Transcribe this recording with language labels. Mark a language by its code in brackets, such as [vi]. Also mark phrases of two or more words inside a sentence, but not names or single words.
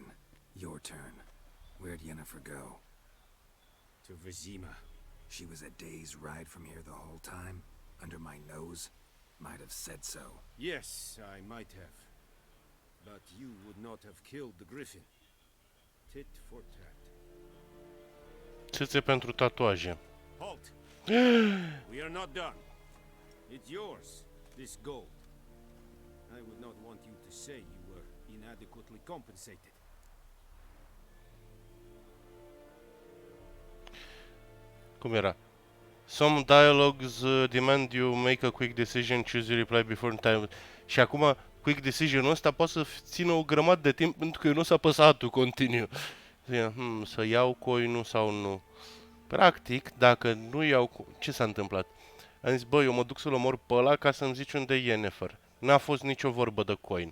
[en] Your turn. Where'd Yennefer go? To Vizima. She was a day's ride from here the whole time? Under my nose? Might have said so. Yes, I might have. But you would not have killed the griffin. Tit for tat. [ro] Țâțe pentru tatuaje. [en] Halt! We are not done. It's yours, this gold. I would not want you to say you were inadequately compensated. [ro] Cum era? [en] Some dialogues demand you make a quick decision, choose your reply before time. [ro] Și acum, [en] quick decision- [ro] ul ăsta poate să țină o grămadă de timp pentru că eu nu s-a apăsat [en] to continue. [ro] Să iau coinul sau nu. Practic, dacă nu iau... Ce s-a întâmplat? Am zis, bă, eu mă duc să-l omor pe ăla ca să-mi zici unde e Yennefer. N-a fost nicio vorbă de coin.